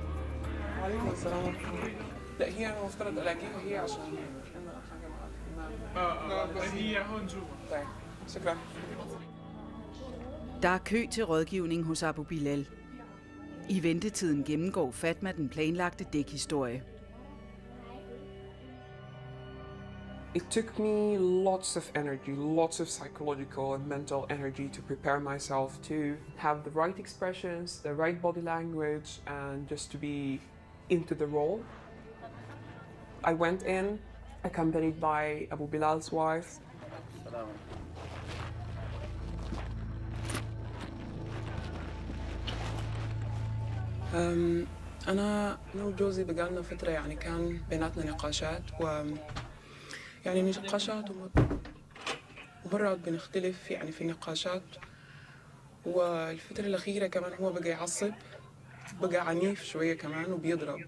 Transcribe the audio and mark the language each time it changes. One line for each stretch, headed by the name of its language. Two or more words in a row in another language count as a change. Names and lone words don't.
Arabic: لا هي انا مفترض الاقيها هي عشان طيب شكرا.
Danish: Der er kø til rådgivning hos Abu Bilal. I ventetiden gennemgår Fatma den planlagte dækhistorie.
English: It took me lots of energy, lots of psychological and mental energy to prepare myself to have the right expressions, the right body language, and just to be into the role. I went in accompanied by Abu Bilal's wife.
Arabic: أنا وجوزي بقالنا فترة يعني كان بيناتنا نقاشات يعني نقاشات ومرات بنختلف يعني في النقاشات، والفترة الأخيرة كمان هو بقى يعصب، بقى عنيف شوية كمان وبيضرب.